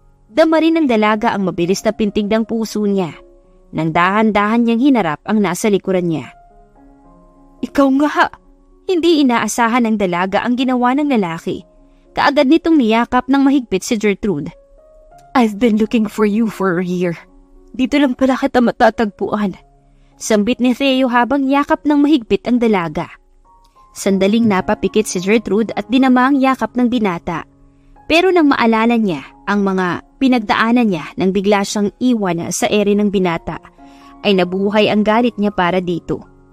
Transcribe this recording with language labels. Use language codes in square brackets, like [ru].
[tl] Dama rin ng dalaga ang mabilis na pintig ng puso niya. Nang dahan-dahan niyang hinarap ang nasa likuran niya. Ikaw nga! Hindi inaasahan ng dalaga ang ginawa ng lalaki. Kaagad nitong niyakap ng mahigpit si Gertrude. [en] I've been looking for you for a year. [tl] Dito lang pala kita matatagpuan. Sambit ni Theo habang yakap ng mahigpit ang dalaga. Sandaling napapikit si Gertrude at dinama ang yakap ng binata. Pero nang maalala niya ang mga pinagdaanan niya nang bigla siyang iwan sa ere ng binata, ay nabuhay ang galit niya para dito.